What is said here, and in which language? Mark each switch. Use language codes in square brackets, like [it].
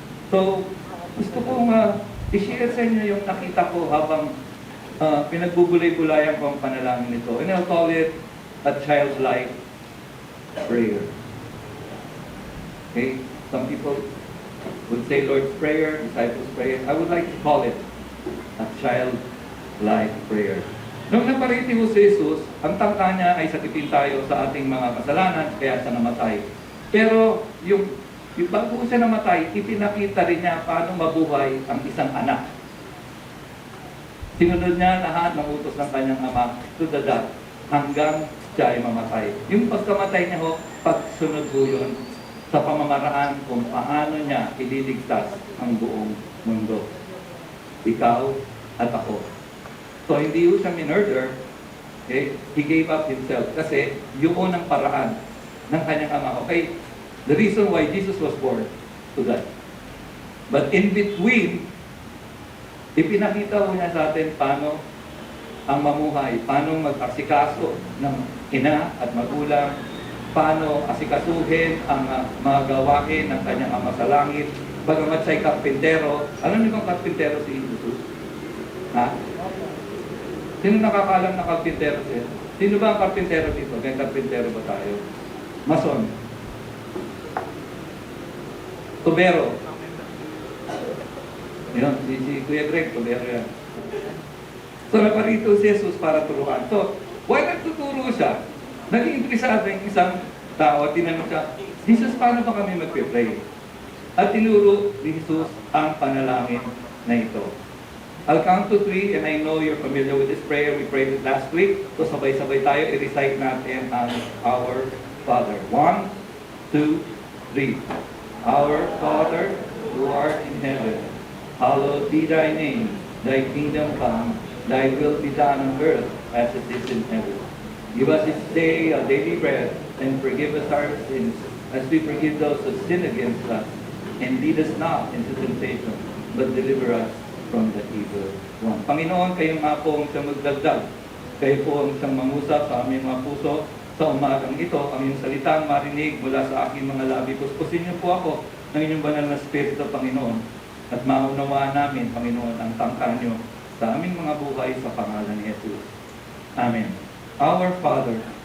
[tl] So, gusto kong i-share sa inyo yung nakita ko habang pinagbubulay-bulayan ko ang panalangin nito. [en] And I'll call it a childlike prayer. Okay? Some people would say Lord's Prayer, Disciples' Prayer. I would like to call it a childlike prayer. [tl] Nung napariti ko si Jesus, ang tangka niya ay sakitin tayo sa ating mga kasalanan, kaya siya namatay. Pero yung bago siya namatay, ipinakita rin niya paano mabuhay ang isang anak. Sinunod niya lahat ng utos ng kanyang ama [en] to the death [tl] hanggang siya ay mamatay. Yung pagkamatay niya ho, pagsunod ho yun sa pamamaraan kung paano niya ililigtas ang buong mundo. Ikaw at ako. So hindi ho siya minurder, okay? [en] He gave up himself [tl] kasi yun ang paraan ng kanyang ama. Okay? [en] The reason why Jesus was born to that. But in between, [tl] ipinakita ho niya sa atin paano ang mamuhay, paano mag-asikaso ng ina at magulang, paano asikasuhin ang mga gawain ng kanyang ama sa langit, bagamat siya'y karpintero. Alam niyo bang karpintero si Jesus? Ha? Sino nakakaalam na karpintero siya? Sino ba ang karpintero dito? Kaya karpintero ba tayo? Mason. Tubero. Yun, si Kuya Greg, tubero yan. So naparito si Jesus para turuan. So, why nagtuturo siya? Naging interesado yung isang tao at tinanong siya, Jesus, paano ba kami magpe-pray? At tinuro ni Jesus ang panalangin na ito. [en] I'll count to 3 and I know you're familiar with this prayer. We prayed it last week. [tl] So sabay-sabay tayo, i-recite natin ang Our Father. [en] 1, 2, 3. Our Father, who art in heaven, hallowed be thy name. Thy kingdom come, thy will be done on earth as it is in heaven. Give us this day our daily bread, and forgive us our sins, as we forgive those who sin against us. And lead us not into temptation, but deliver us from the evil one. [tl] Panginoon, kayo nga po ang siyang magdagdag. Kayo po ang siyang mangusap sa aming mga puso. Sa umagang ito, ang iyong salitang marinig mula sa aking mga labi. Puspusin niyo po ako ng inyong banal na Espiritu, Panginoon. At maunawaan namin, Panginoon, ang tangka niyo sa aming mga buhay sa pangalan ni Jesus. Amen. Our Father.